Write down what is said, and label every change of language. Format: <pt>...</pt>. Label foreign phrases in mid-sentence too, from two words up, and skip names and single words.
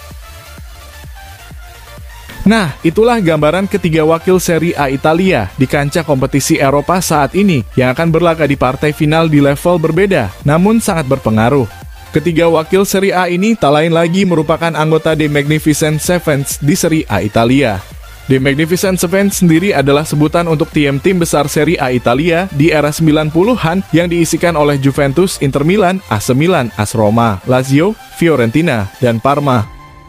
<id>Nah, itulah gambaran ketiga wakil Serie A Italia di kancah kompetisi Eropa saat ini yang akan berlaga di partai final di level berbeda, namun sangat berpengaruh. Ketiga wakil Serie A ini tak lain lagi merupakan anggota The Magnificent Sevens di Serie A Italia. The Magnificent Sevens sendiri adalah sebutan untuk tim-tim besar Serie A Italia di era 90-an yang diisikan oleh Juventus, Inter Milan, AC Milan, AS Roma, Lazio, Fiorentina, dan Parma.</id>